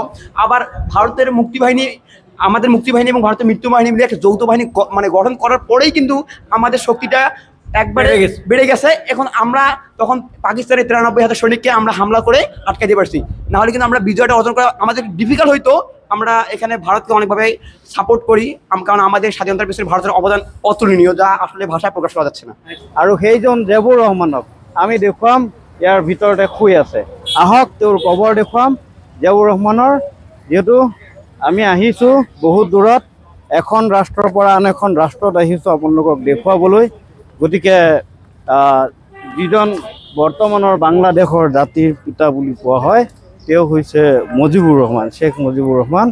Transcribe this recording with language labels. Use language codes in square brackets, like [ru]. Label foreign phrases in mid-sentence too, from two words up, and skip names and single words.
[bn] আবার ভারতের মুক্তিবাহিনী, আমাদের মুক্তিবাহিনী এবং ভারতের মৃত্যু বাহিনী মিলে একটা যৌথ বাহিনী মানে গঠন করার পরেই কিন্তু আমাদের শক্তিটা একবারে বেড়ে গেছে। এখন আমরা তখন পাকিস্তানের 93,000 সৈনিককে আমরা হামলা করে আটকে দিতে পারছি, নাহলে কিন্তু আমরা বিজয়টা অর্জন করা আমাদের ডিফিকাল্ট হইতো। আমরা এখানে ভারতকে অনেকভাবে সাপোর্ট করি, কারণ আমাদের স্বাধীনতার পিছনে ভারতের অবদান অতুলনীয়, যা আসলে ভাষায় প্ৰকাশ করা যাচ্ছে না। [as] আৰু সেইজন জিয়াউৰ ৰহমানক আমি দেখুৱাম, ইয়াৰ ভিতৰতে শুই আছে। আহক তেওঁৰ কবৰ দেখুৱাম জিয়াউৰ ৰহমানৰ। যেহেতু আমি আহিছোঁ বহুত দূৰত, এখন ৰাষ্ট্ৰৰ পৰা আন এখন ৰাষ্ট্ৰত আহিছোঁ আপোনালোকক দেখুৱাবলৈ। গতিকে যিজন বৰ্তমানৰ বাংলাদেশৰ জাতিৰ পিতা বুলি কোৱা হয় তেওঁ হৈছে মুজিবুৰ ৰহমান, শ্বেখ মুজিবুৰ ৰহমান।